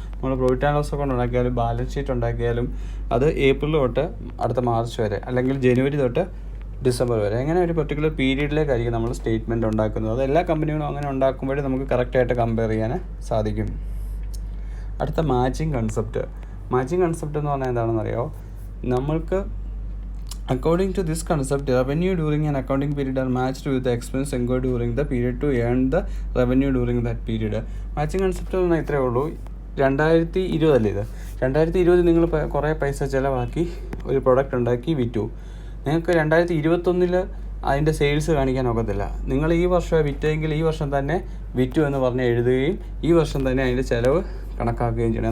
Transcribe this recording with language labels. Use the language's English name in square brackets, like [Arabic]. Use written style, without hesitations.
[Malayalam] നമ്മൾ profit and loss account ഉണ്ടാക്കിയാലും balance sheet ഉണ്ടാക്കിയാലും അത് ഏപ്രിൽ തൊട്ട് അടുത്ത മാർച്ച് വരെ, അല്ലെങ്കിൽ ജനുവരി തൊട്ട് ഡിസംബർ വരെ, അങ്ങനെ ഒരു പർട്ടിക്കുലർ പീരീഡിലേക്കായിരിക്കും നമ്മൾ സ്റ്റേറ്റ്മെൻറ്റ് ഉണ്ടാക്കുന്നത്. അത് എല്ലാ കമ്പനികളും അങ്ങനെ ഉണ്ടാക്കുമ്പോഴേ നമുക്ക് കറക്റ്റായിട്ട് കമ്പയർ ചെയ്യാൻ സാധിക്കും. അടുത്ത മാച്ചിങ് കൺസെപ്റ്റ്. മാച്ചിങ് കൺസെപ്റ്റ് എന്ന് പറഞ്ഞാൽ എന്താണെന്ന് അറിയാമോ? നമ്മൾക്ക് [English] according to this concept, revenue during an accounting period are matched with the expense incurred during the period to earn the revenue during that period. [Malayalam] Matching concept എന്ന് പറഞ്ഞാൽ ഇത്രയേ ഉള്ളൂ. 2020 അല്ലേ ഇത്? 2020 നിങ്ങൾ കുറേ പൈസ ചിലവാക്കി ഒരു പ്രൊഡക്റ്റ് ഉണ്ടാക്കി വിറ്റു. നിങ്ങൾക്ക് 2021 അതിൻ്റെ സെയിൽസ് കാണിക്കാൻ ഒക്കത്തില്ല. നിങ്ങൾ ഈ വർഷം വിറ്റെങ്കിൽ ഈ വർഷം തന്നെ വിറ്റു എന്ന് പറഞ്ഞ് എഴുതുകയും ഈ വർഷം തന്നെ അതിൻ്റെ ചിലവ് കണക്കാക്കുകയും ചെയ്യണം.